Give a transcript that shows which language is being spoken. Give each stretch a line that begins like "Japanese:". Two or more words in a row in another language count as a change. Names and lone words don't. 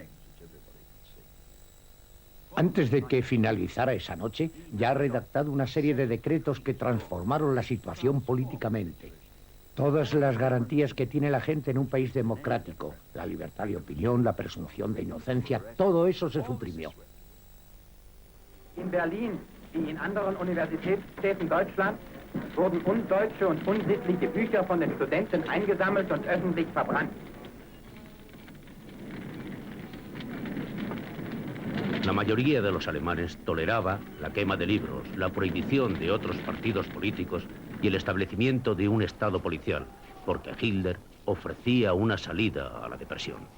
Spanish: Antes de que finalizara esa noche, ya ha redactado una serie de decretos que transformaron la situación políticamente. Todas las garantías que tiene la gente en un país democrático, la libertad de opinión, la presunción de inocencia, todo eso se suprimió.
German: In Berlin, wie in anderen Universitätsstädten Deutschlands, wurden undeutsche und unsittliche Bücher von den Studenten eingesammelt und öffentlich verbrannt.
Spanish: La mayoría de los alemanes toleraba la quema de libros, la prohibición de otros partidos políticos y el establecimiento de un Estado policial, porque Hitler ofrecía una salida a la depresión.